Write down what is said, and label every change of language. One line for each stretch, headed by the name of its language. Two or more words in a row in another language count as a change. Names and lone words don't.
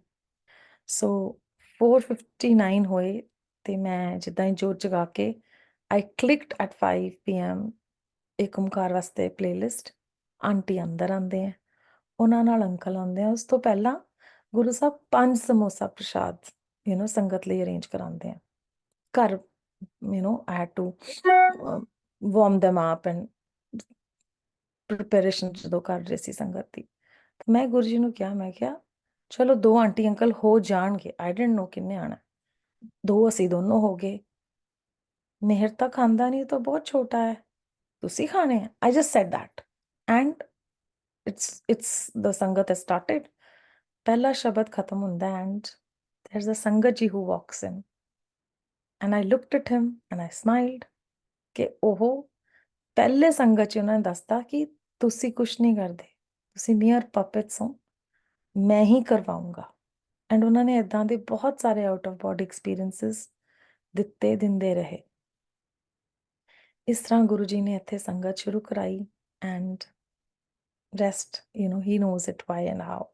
Punjabi: ਸੋ 459 ਹੋਏ ਤੇ ਮੈਂ ਜਿੱਦਾਂ ਹੀ ਜੋਤ ਜਗਾ ਕੇ
English: I clicked at 5 PM
Punjabi: ਇੱਕ ਓਮਕਾਰ ਵਾਸਤੇ ਪਲੇਲਿਸਟ। ਆਂਟੀ ਅੰਦਰ ਆਉਂਦੇ ਆ, ਉਹਨਾਂ ਨਾਲ ਅੰਕਲ ਆਉਂਦੇ ਆ। ਉਸ ਤੋਂ ਪਹਿਲਾਂ ਗੁਰੂ ਸਾਹਿਬ 5 ਸਮੋਸਾ ਪ੍ਰਸ਼ਾਦ ਸੰਗਤ ਲਈ ਅਰੇਂਜ ਕਰਾਉਂਦੇ ਆ ਘਰ।
English: I had to warm them up and preparation
Punjabi: ਜਦੋਂ ਕਰ ਰਹੇ ਸੀ ਸੰਗਤ ਦੀ। ਮੈਂ ਗੁਰੂ ਜੀ ਨੂੰ ਕਿਹਾ, ਮੈਂ ਕਿਹਾ ਚਲੋ 2 ਆਂਟੀ ਅੰਕਲ ਹੋ ਜਾਣਗੇ,
English: I didn't know
Punjabi: ਕਿੰਨੇ ਆਣਾ, 2 ਅਸੀਂ ਦੋਨੋਂ ਹੋ ਗਏ। ਮਿਹਰ ਤਾਂ ਖਾਂਦਾ ਨਹੀਂ, ਤਾਂ ਬਹੁਤ ਛੋਟਾ ਹੈ, ਤੁਸੀਂ ਖਾਣੇ ਆ।
English: I just said that and it's the ਸੰਗਤ has started।
Punjabi: ਪਹਿਲਾ ਸ਼ਬਦ ਖਤਮ ਹੁੰਦਾ
English: and there's a
Punjabi: ਸੰਗਤ ਜੀ
English: who walks in and I looked at him and I smiled
Punjabi: ਕਿ ਉਹ ਪਹਿਲੇ ਸੰਗਤ 'ਚ ਉਹਨਾਂ ਨੇ ਦੱਸਤਾ ਕਿ ਤੁਸੀਂ ਕੁਛ ਨਹੀਂ ਕਰਦੇ, ਤੁਸੀਂ
English: mere puppets
Punjabi: ਹੋ, ਮੈਂ ਹੀ ਕਰਵਾਉਂਗਾ। ਐਂਡ ਉਹਨਾਂ ਨੇ ਇੱਦਾਂ ਦੇ ਬਹੁਤ ਸਾਰੇ
English: out of body experiences
Punjabi: ਦਿੰਦੇ ਰਹੇ। ਇਸ ਤਰ੍ਹਾਂ ਗੁਰੂ ਜੀ ਨੇ ਇੱਥੇ ਸੰਗਤ ਸ਼ੁਰੂ ਕਰਾਈ
English: and rest he knows it why and how.